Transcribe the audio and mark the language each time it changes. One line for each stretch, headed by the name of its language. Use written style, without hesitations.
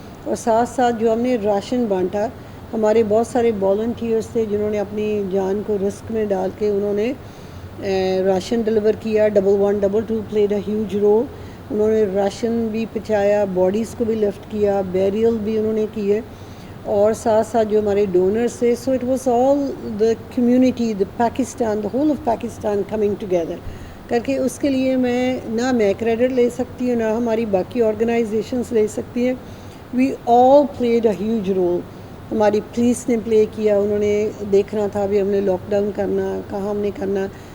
Urdu: اور ساتھ ساتھ جو ہم نے راشن بانٹا, ہمارے بہت سارے والنٹیئرس تھے جنہوں نے اپنی جان کو رسک میں ڈال کے انہوں نے راشن ڈلیور کیا.
English: 1122 played a huge role.
Urdu: انہوں نے راشن بھی پہنچایا, باڈیز کو بھی لفٹ کیا, بیریل بھی انہوں نے کیے, اور ساتھ ساتھ جو ہمارے ڈونرس تھے.
English: So it was all the community, the Pakistan, the whole of Pakistan coming together کر کے.
Urdu: اس کے لیے میں کریڈٹ لے سکتی ہوں, نہ ہماری باقی آرگنائزیشنس لے سکتی ہیں.
English: We all played a huge role.
Urdu: ہماری پولیس نے پلے کیا, انہوں نے دیکھنا تھا بھی ہم نے لاک ڈاؤن کرنا, کہاں ہم نے کرنا.